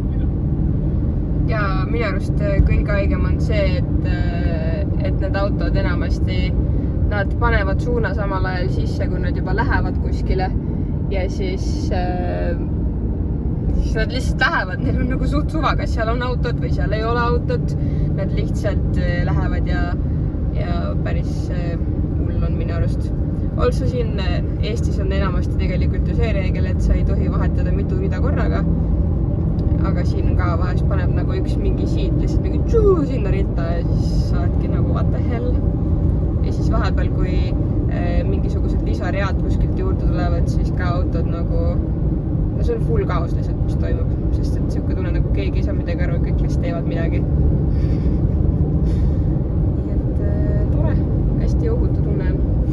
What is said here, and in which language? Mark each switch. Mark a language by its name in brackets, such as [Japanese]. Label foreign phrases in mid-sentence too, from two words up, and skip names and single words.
[Estonian] Ja minu arust kõige haigem on see, et need autod enamasti, nad panevad suuna samal ajal sisse, kui nad juba lähevad kuskile ja siis nad lihtsalt lähevad, neil on nagu suht suva, kas seal on autod või seal ei ole autot, nad lihtsalt lähevad ja päris hull on minu arust. Also siin Eestis on enamasti tegelikult ju see reegel, et sa ei tohi vahetada mitu rida korraga. Aga siin ka vahest paneb nagu üks mingi siit lihtsalt mingi tšuu sinna ritta ja siis saadki nagu [English] what the hell. [Estonian] Ja siis vahepeal, kui mingisugused lisaread kuskilt juurde tulevad, siis ka autod nagu, no see on full kaos lihtsalt, mis toimub, sest et siuke tunne nagu keegi ei saa midagi aru, kõik lihtsalt teevad midagi. Nii et tore, hästi ohutu tunne on.